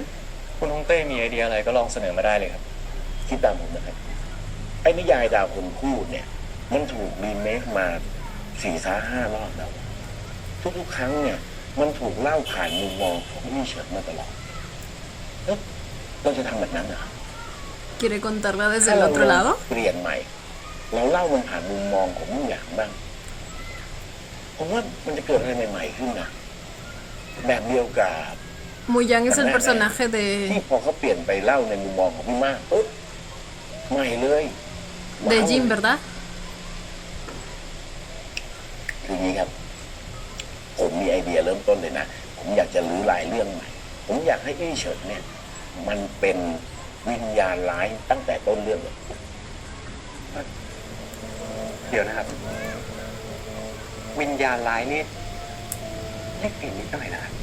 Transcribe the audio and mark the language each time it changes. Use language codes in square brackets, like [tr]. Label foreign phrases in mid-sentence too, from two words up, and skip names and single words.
[th] คุณฮงเต้มีไอเดียอะไรก็ลองเสนอมาได้เลยครับ คิดตามผมนะครับไอ้นิยายดาวคนคู่เนี่ย มันถูกรีเมคมา4-5 รอบแล้วทุกๆครั้งเนี่ย มันถูกเล่าผ่านมุมมองของพี่เฉินมาตลอดแล้วเราจะทำแบบนั้นเหรอ [es] ¿Quiere contarla desde [th] ถ้า [es] el [th] เรา [es] otro lado? [th] เปลี่ยนใหม่ เราเล่ามันผ่านมุมมองของผู้อย่างบ้างผมว่ามันจะเกิดอะไรใหม่ๆขึ้นนะแบบเดียวกับ [es] Muyang es el personaje [th] ที่พอเขาเปลี่ยนไปเล่าในมุมมองของพี่มากปุ๊บใหม่เลย [es] de Jin, ¿verdad? [th] คืออย่างนี้ครับ ผมมีไอเดียเริ่มต้นเลยนะ ผมอยากจะรื้อรายเรื่องใหม่ ผมอยากให้อี้เฉินเนี่ย มันเป็นวิญญาณร้ายตั้งแต่ต้นเรื่องเลย เดี๋ยวนะครับ วิญญาณร้ายนี่เล็กเปลี่ยนนิดหน่อยนะครับ